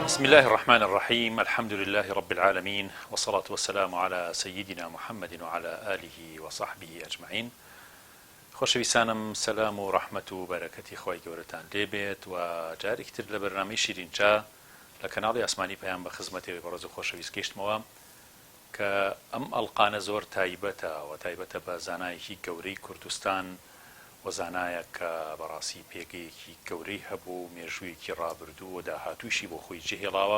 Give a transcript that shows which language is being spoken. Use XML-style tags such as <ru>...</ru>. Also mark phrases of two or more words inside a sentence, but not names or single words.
<ar>الله الرحمن الرحيم الحمد لله رب العالمين والصلاة والسلام على سيدنا محمد وعلى آله وصحبه أجمعين.</ar> <ckb>خۆشەویستانم سەلام و ڕەحمەت و بەرەکەتی خۆی گەورەتان لێبێت و جارێکتر لە بەرنامەی شیرینچا لە کەناڵی ئاسمانی پەیام بە خزمەتێکی بەڕێز و خۆشەویست گەیشتمەوە کە ئەم ئەڵقانە زۆر تایبەتە و تایبەتە بە زانایەکی گەورەی کوردستان و زانایە کە بەڕاستی پێگەیەکی گەورەی هەبوو مێژوویەکی ڕابردوو و داهاتوویشی بۆ خۆی جێهێڵاوە.</ckb>